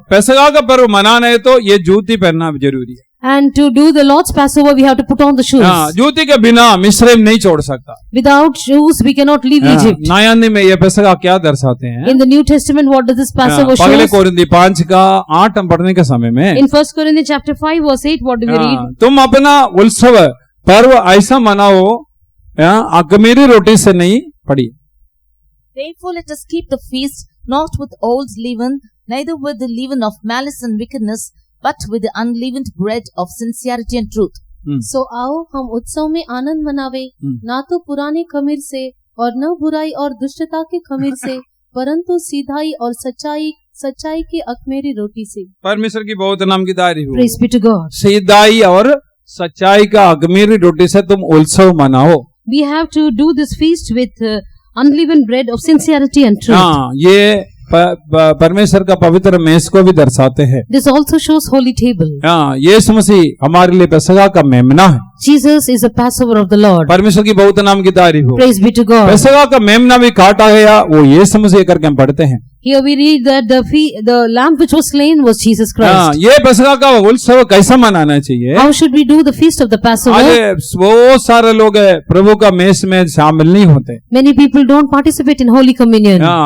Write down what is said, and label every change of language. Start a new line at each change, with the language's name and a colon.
Hindi: पेसका का पर्व मनाना है तो ये जूती पहनना जरूरी है।
English: And to do the Lord's Passover, we have to put on the shoes.
Hindi: जूती के बिना मिस्रैम नहीं छोड़ सकता।
English: Without shoes, we cannot leave Egypt.
Hindi: नया नियम में ये पेसका क्या दर्शाते हैं?
English: In the New Testament, what does this Passover show?
Hindi: पहले कोरिन्थी 5:8 हम पढ़ने के समय में
English: In 1 Corinthians chapter 5 verse 8, what do we read?
Hindi: तुम अपना उत्सव पर्व ऐसा मनाओ अखमीरी रोटी से नहीं पड़ी।
English: Therefore let us keep the feast not with old leaven, neither with the leaven of malice and wickedness, but with the unleavened bread of sincerity and truth.
Hindi: So आओ हम उत्सव में आनंद मनावे, ना तो पुराने खमीर से और न बुराई और दुष्टता के खमीर से, परंतु सीधाई और सच्चाई की अखमेरी रोटी से। परमेश्वर की बहुत नाम की तारीफ हो।
English: Praise be to God.
Hindi: सीधाई और सच्चाई का अखमीरी रोटी से तुम उत्सव मनाओ।
English: We have to do this feast with unleavened bread of sincerity and truth.
Hindi: ये परमेश्वर का पवित्र मेज को भी दर्शाते हैं।
English: This also shows holy table.
Hindi: यीशु मसीह हमारे लिए पेसका का मेमना है।
English: Jesus is a Passover of the Lord.
Hindi: परमेश्वर की बहुत नाम की तारीफ हो।
English: Praise be to God.
Hindi: पेसका का मेमना भी काटा गया, वो यीशु मसीह करके हम पढ़ते हैं।
English: Here we read that the lamb which was slain was Jesus Christ.
Hindi: ये पेसका का उत्सव कैसा मनाना चाहिए?
English: How should we do the feast of the Passover?
Hindi: बहुत सारे लोग प्रभु का मेज में शामिल नहीं होते।
English: Many people don't participate in Holy Communion.